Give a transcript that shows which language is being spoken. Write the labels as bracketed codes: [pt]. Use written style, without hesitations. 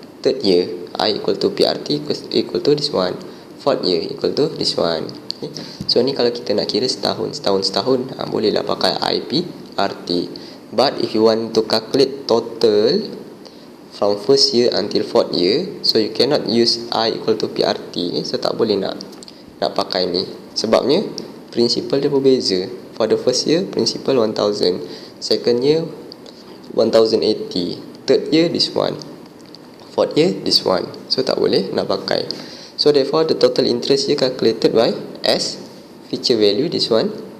[en] Third year I equal to PRT equal to this one. Fourth year equal to this one. [ms] Okay, so ni kalau kita nak kira setahun, bolehlah pakai IPRT. [en] But if you want to calculate total from first year until fourth year, so you cannot use I equal to PRT. [ms] So tak boleh nak pakai ni. Sebabnya principal dia berbeza. [en] For the first year principal 1000, second year 1080, third year this one, fourth year this one. [ms] So tak boleh nak pakai. [en] So therefore the total interest here calculated by S feature value this one.